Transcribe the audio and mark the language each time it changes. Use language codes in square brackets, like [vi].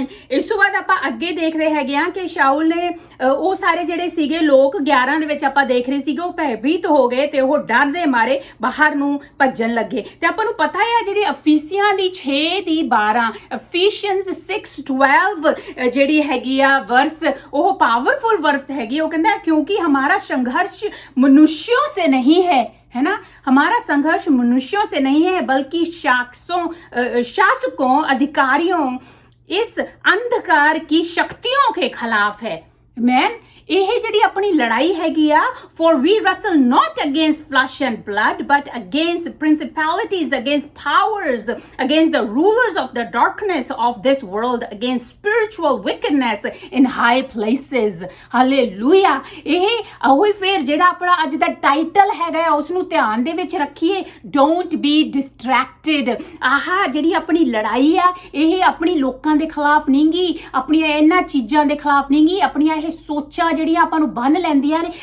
[pa] ਇਸ ਤੋਂ ਬਾਅਦ ਆਪਾਂ ਅੱਗੇ ਦੇਖ ਰਹੇ ਹੈਗੇ ਆ ਕਿ ਸ਼ਾਉਲ ਨੇ ਉਹ ਸਾਰੇ ਜਿਹੜੇ ਸੀਗੇ ਲੋਕ 11 ਦੇ ਵਿੱਚ ਆਪਾਂ ਦੇਖ ਰਹੇ ਸੀਗੇ, ਉਹ ਭੈਭੀਤ ਹੋ ਗਏ ਤੇ ਉਹ ਡਰ ਦੇ ਮਾਰੇ ਬਾਹਰ ਨੂੰ ਭੱਜਣ ਲੱਗੇ। ਤੇ ਆਪਾਂ ਨੂੰ ਪਤਾ ਹੈ ਜਿਹੜੀ ਅਫੀਸੀਆਂ ਦੀ 6:12 Ephesians 6:12 ਜਿਹੜੀ ਹੈਗੀ ਆ ਵਰਸ, ਉਹ ਪਾਵਰਫੁਲ ਵਰਸ ਹੈਗੀ। ਉਹ ਕਹਿੰਦਾ [hi] क्योंकि हमारा संघर्ष मनुष्यों से नहीं है ना, हमारा संघर्ष मनुष्यों से नहीं है बल्कि शासकों, अधिकारियों, इस अंधकार की शक्तियों के खिलाफ है। [pa] मैन ਇਹ ਜਿਹੜੀ ਆਪਣੀ ਲੜਾਈ ਹੈਗੀ ਆ, [en] for we wrestle not against flesh and blood but against principalities, against powers, against the rulers of the darkness of this world, against spiritual wickedness in high places. [pa] Hallelujah. ਇਹ ਉਹੀ ਫਿਰ ਜਿਹੜਾ ਆਪਣਾ ਅੱਜ ਦਾ ਟਾਈਟਲ ਹੈਗਾ ਉਸ ਨੂੰ ਧਿਆਨ ਦੇ ਵਿੱਚ ਰੱਖੀਏ, [en] don't be distracted। [pa] ਆਹ ਜਿਹੜੀ ਆਪਣੀ ਲੜਾਈ ਆ, ਇਹ ਆਪਣੀ ਲੋਕਾਂ ਦੇ ਖਿਲਾਫ ਨਹੀਂਗੀ, ਆਪਣੀਆਂ ਇਹਨਾਂ ਚੀਜ਼ਾਂ ਦੇ ਖਿਲਾਫ ਨਹੀਂਗੀ, ਆਪਣੀਆਂ ਇਹ ਸੋਚਾਂ ਜਿਹੜੀਆਂ ਆਪਾਂ ਨੂੰ ਬੰਨ ਲੈਂਦੀਆਂ ਨੇ।